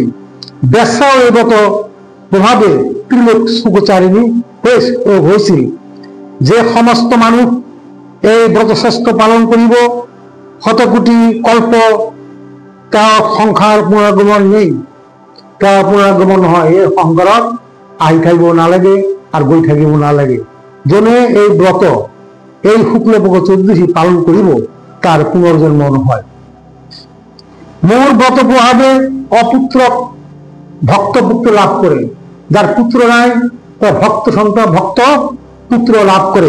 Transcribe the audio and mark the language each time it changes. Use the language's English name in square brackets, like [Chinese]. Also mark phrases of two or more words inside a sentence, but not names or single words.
[Bangla] ব্যবসাও এই ব্রত প্রভাবে ত্রিলোক সুখচারিণী হয়েছিল। যে সমস্ত মানুষ এই ব্রতশ্রেষ্ঠ পালন করিব শতকোটি কল্প তার সংখ্যার পুনরাগমন নেই, তার পুনরাগমন হয়। [Assamese] এই সংসারত আহি থাকিব নালাগে আর গৈ থাকিব নালাগে। যোনে এই ব্রত এই শুক্লপক্ষ চতুর্দশী পালন করিব তার পুনর্জন্ম নহয়। মোর ব্রত প্রভাবে অপুত্র ভক্ত পুত্র লাভ করে। যার পুত্র নাই তার ভক্ত সন্তান ভক্ত পুত্র লাভ করে।